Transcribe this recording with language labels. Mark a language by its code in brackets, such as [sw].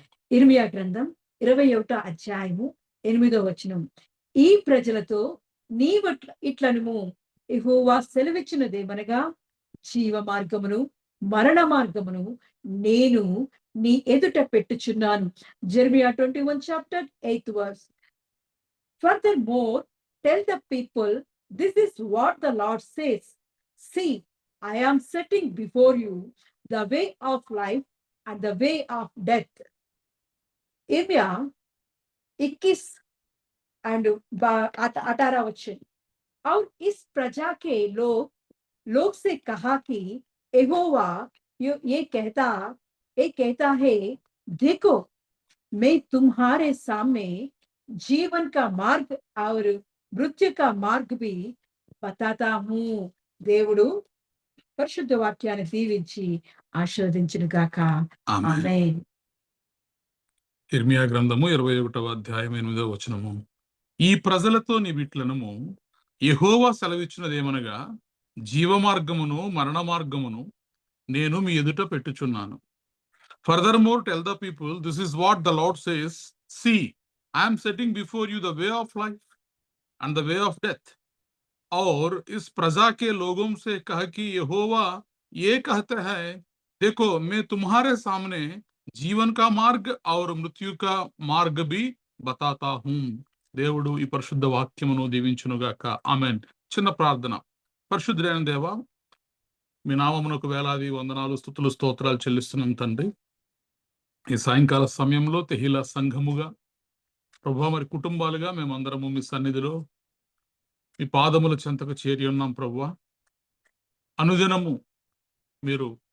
[te] ఇర్మియా గ్రంథం 21వ అధ్యాయము 8వ వచనం. ఈ ప్రజలతో నీవు ఇట్లనుము యెహోవా సెలవిచ్చినదేమనగా జీవ మార్గమును మరణ మార్గమును నేను నీ ఎదుట పెట్టుచున్నాను. [en] Jeremiah 21 chapter 8th verse. Furthermore, tell the people, this is what the Lord says. See, I am setting before you the way of life and the way of death. [hi] इर्मिया 21 and 18 वचन. और इस प्रजा के लोग से कहा कि यहोवा ये कहता है, देखो मैं तुम्हारे सामने जीवन का मार्ग और मृत्यु का मार्ग भी बताता हूँ. [te] దేవుడు పరిశుద్ధ వాక్యాన్ని దీవించి ఆశీర్వదించును గాక. ఆమేన్. ఆమేన్. ఇర్మియా గ్రంథము 21వ అధ్యాయం 8వ వచనము. ఈ ప్రజలతో నీవిట్లనము యెహోవా సెలవిచ్చినదేమనగా జీవ మార్గమును మరణ మార్గమును నేను మీ ఎదుట పెట్టుచున్నాను. [en] Furthermore, tell the people, this is what the Lord says. See, I am setting before you the way of life and the way of death. [hi] और इस प्रजा के लोगों से कह कि यहोवा ये कहते हैं, देखो मैं तुम्हारे सामने जीवन का मार्ग और मृत्यु का मार्ग भी बताता हूँ. [te] దేవుడు ఈ పరిశుద్ధ వాక్యమును దీవించునుగాక. ఆమేన్. చిన్న ప్రార్థన. పరిశుద్ధుడైన దేవా, మీ నామమునకు వేలాది వందనాలు స్తుతులు స్తోత్రాలు చెల్లిస్తున్నాం తండ్రి. ఈ సాయంకాల సమయంలో తెహిలా సంఘముగా ప్రభువా మరి కుటుంబాలుగా మేమందరము మీ సన్నిధిలో మీ పాదముల చెంతకు చేరి ఉన్నాం ప్రభువా. అనుదినము మీరు